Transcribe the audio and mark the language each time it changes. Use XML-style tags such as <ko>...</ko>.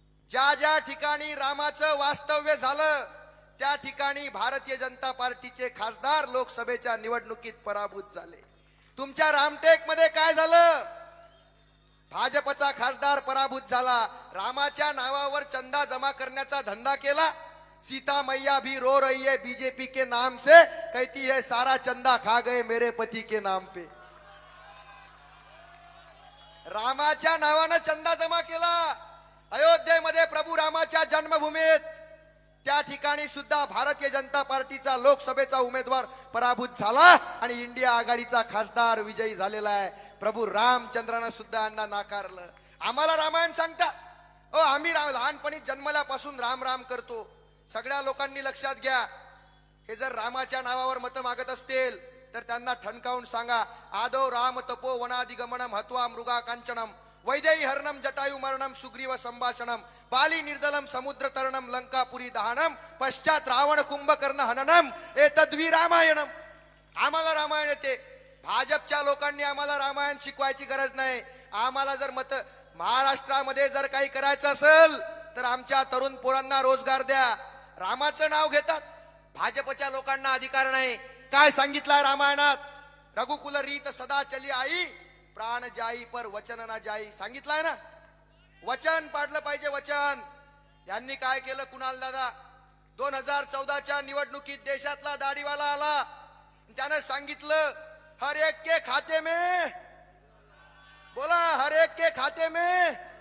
<mr>ज्या ज्या ठिकाणी रामाचं वास्तव्य झालं त्या ठिकाणी भारतीय जनता पार्टीचे खासदार लोकसभेच्या निवडणुकीत पराभूत झाले। तुमच्या रामटेक मध्ये काय झालं? भाजपचा खासदार पराभूत झाला। रामाच्या नावावर चंदा जमा करण्याचा धंदा केला।</mr> <hi>सीता मैया भी रो रही है बीजेपी के नाम से, कहती है सारा चंदा खा गए मेरे पति के नाम पे।</hi> <mr>रामाच्या नावानं चंदा जमा केला। अयोध्येमध्ये प्रभू रामाच्या जन्मभूमीत त्या ठिकाणी सुद्धा भारतीय जनता पार्टीचा लोकसभेचा उमेदवार पराभूत झाला आणि इंडिया आघाडीचा खासदार विजयी झालेला आहे। प्रभू रामचंद्रानं सुद्धा यांना नाकारलं। आम्हाला रामायण सांगता, आम्ही लहानपणी जन्मल्यापासून राम राम करतो। सगळ्या लोकांनी लक्षात घ्या, हे जर रामाच्या नावावर मत मागत असतील तर त्यांना ठणकावून सांगा,</mr> <sa>आदो राम तपो वनादिगमनम हत्वा मृगा कांचनम वैदेही हरणम जटायु मरणम सुग्रीव संभाषणम बाली निर्दलम समुद्र तरणम लंकापुरी दहनम पश्चात रावण कुंभकर्ण हननम एतद्वी रामायणम।</sa> <mr>आम्हाला रामायण येते. भाजपच्या लोकांनी आम्हाला रामायण शिकवायची गरज नाही. आम्हाला जर महाराष्ट्रामध्ये जर काही करायचं असेल तर आमच्या तरुण पोरांना रोजगार द्या. रामाचं नाव घेतात. भाजपच्या लोकांना अधिकार नाही. काय सांगितलंय रामायणात?</mr> <hi>रघुकुल रीत सदा चली आई, प्राण जाई पर वचन ना जाई.</hi> <mr>सांगितलंय ना, वचन पाडलं पाहिजे. वचन. यांनी काय केलं कुणाल दादा? 2014च्या निवडणुकीत देशातला दाढीवाला आला, त्यानं सांगितलं</mr> <hi>हर एक के खाते में,</hi> <mr>बोला हर एक के खाते में.</mr>